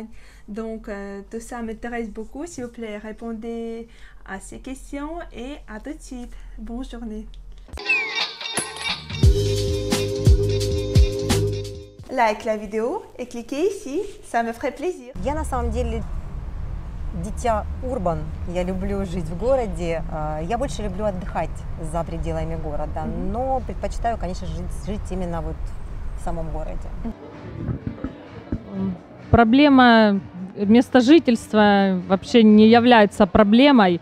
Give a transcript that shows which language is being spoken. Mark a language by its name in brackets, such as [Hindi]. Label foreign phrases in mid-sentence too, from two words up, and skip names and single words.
[French] Donc, tout ça m'intéresse beaucoup. S'il vous plaît, répondez à ces questions et à tout de suite. Bonne journée. Like la vidéo et cliquez ici, ça me ferait plaisir. [Russian] Я на самом деле дитя урбан, я люблю жить в городе, я больше люблю отдыхать за пределами города, но предпочитаю, конечно, жить именно вот в самом городе. Проблема места жительства вообще не является проблемой.